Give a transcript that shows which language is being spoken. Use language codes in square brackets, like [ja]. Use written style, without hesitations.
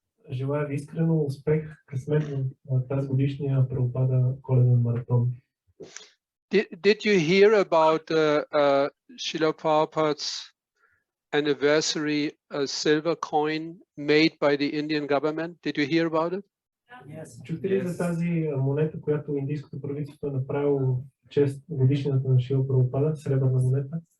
[bg] Желая ви искрено успех, късмет в тази годишния Прабхупада коледен маратон. [en] Did you hear about Srila Prabhupada's anniversary silver coin made by the Indian government. Did you hear about it? Yes. [bg] Чухте ли за тази монета, която индийското правителство е направило чест годишнината на Шрила Прабхупада, сребърна монета?